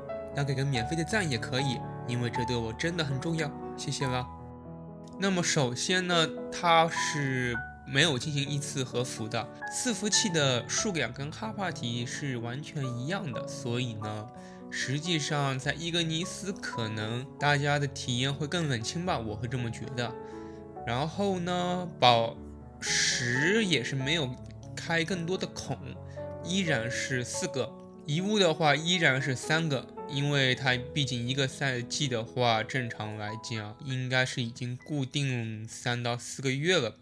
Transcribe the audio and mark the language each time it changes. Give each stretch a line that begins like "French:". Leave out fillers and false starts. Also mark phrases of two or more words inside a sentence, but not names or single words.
Chinese: 那給個免費的讚也可以，因為這對我真的很重要，謝謝了。那麼首先呢，它是沒有進行依次合服的，伺服器的數量跟哈帕提是完全一樣的，所以呢，實際上在伊格尼斯可能大家的體驗會更冷清吧，我會這麼覺得。然後呢，宝石也是沒有開更多的孔，依然是4個，遺物的話依然是3個，因為它畢竟一個賽季的話，正常來講應該是已經固定3到4個月了吧。